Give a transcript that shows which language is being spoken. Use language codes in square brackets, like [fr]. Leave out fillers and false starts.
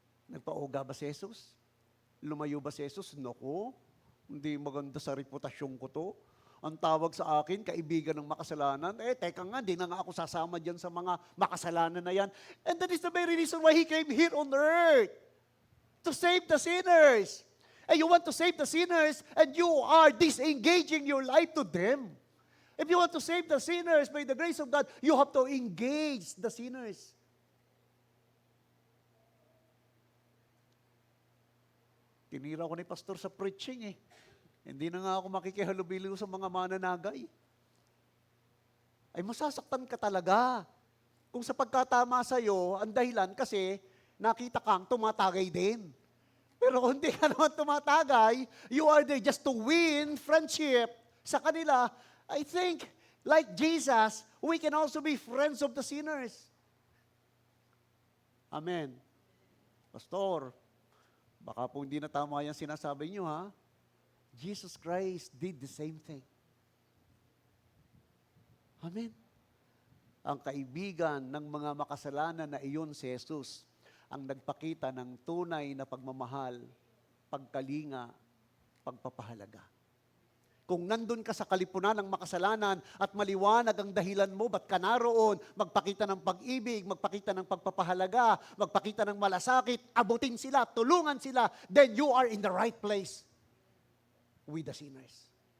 [tl] Nagpauga ba si Jesus? Lumayo ba si Jesus? Naku, hindi maganda sa reputasyon ko to. Ang tawag sa akin, kaibigan ng makasalanan. Teka nga, di na nga ako sasama dyan sa mga makasalanan na yan. [en] And that is the very reason why He came here on earth. To save the sinners. And you want to save the sinners, and you are disengaging your life to them. If you want to save the sinners by the grace of God, you have to engage the sinners. [tl] Tinira ko ni pastor sa preaching Hindi na nga ako makikihalubilo sa mga mananagay. Ay masasaktan ka talaga. Kung sa pagkatama sa'yo, ang dahilan kasi nakita kang tumatagay din. Pero kung hindi ka naman tumatagay, [en] you are there just to win friendship [tl] sa kanila. [en] I think, like Jesus, we can also be friends of the sinners. [tl] Amen. Pastor, baka po hindi na tama yung sinasabi nyo, ha? [en] Jesus Christ did the same thing. Amen. [tl] Ang kaibigan ng mga makasalanan na iyon si Jesus, ang nagpakita ng tunay na pagmamahal, pagkalinga, pagpapahalaga. Kung nandun ka sa kalipunan ng makasalanan at maliwanag ang dahilan mo, ba't ka naroon, magpakita ng pag-ibig, magpakita ng pagpapahalaga, magpakita ng malasakit, abutin sila, tulungan sila, [en] then you are in the right place with the sinners.